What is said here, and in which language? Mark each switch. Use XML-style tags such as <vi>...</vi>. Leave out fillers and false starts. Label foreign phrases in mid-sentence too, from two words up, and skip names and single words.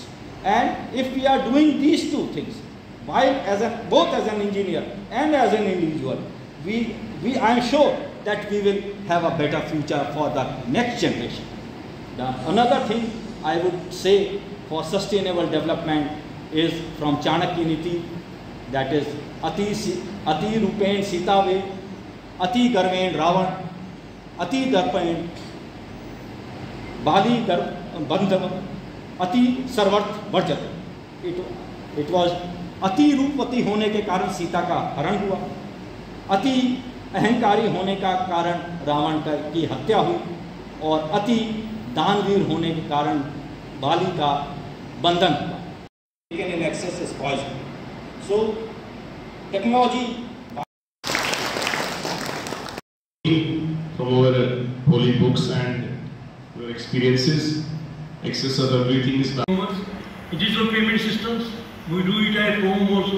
<en>And if we are doing these two things, while both as an engineer and as an individual, I am sure that we will have a better future for the next generation. Another thing I would say for sustainable development is from Chanakya Niti, that is</en> <sa>अति रूपेण सीता वै, अति गर्वेण रावण, अति दर्पेण बलि बन्धवम्, अति सर्वत्र वर्जयेत्.</sa> <en>It was</en> <hi>अति रूपवती होने के कारण सीता का हरण हुआ, अति अहंकारी होने का कारण रावण की हत्या हुई, और अति दानवीर होने के कारण बाली का बंधन हुआ।</hi> <en>Taken in excess is poison. So technology from our holy books and our experiences, excess of everything is bad. Digital payment systems, we do it at home also.</en>